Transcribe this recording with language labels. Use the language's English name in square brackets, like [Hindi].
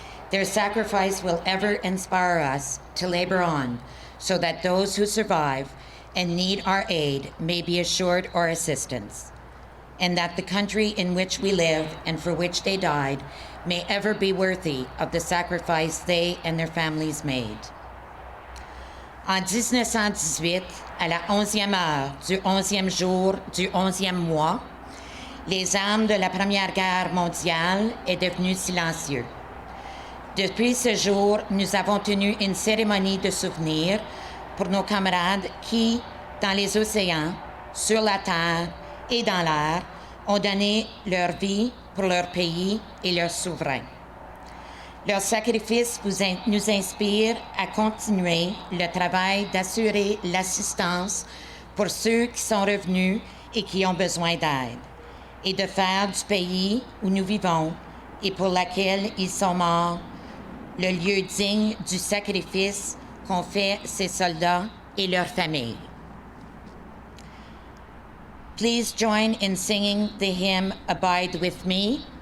[English] Their sacrifice will ever inspire us to labor on so that those who survive and need our aid may be assured our assistance, and that the country in which we live and for which they died may ever be worthy of the sacrifice they and their families made. [French] En 1918, à la 11e heure du 11e jour du 11e mois, les armes de la Première Guerre mondiale est devenue silencieux. Depuis ce jour, nous avons tenu une cérémonie de souvenir pour nos camarades qui, dans les océans, sur la terre et dans l'air, ont donné leur vie pour leur pays et leurs souverains. Leur sacrifice nous inspire à continuer le travail d'assurer l'assistance pour ceux qui sont revenus et qui ont besoin d'aide, et de faire du pays où nous vivons et pour lequel ils sont morts le lieu digne du sacrifice qu'ont fait ces soldats et leurs familles. [English] Please join in singing the hymn Abide With Me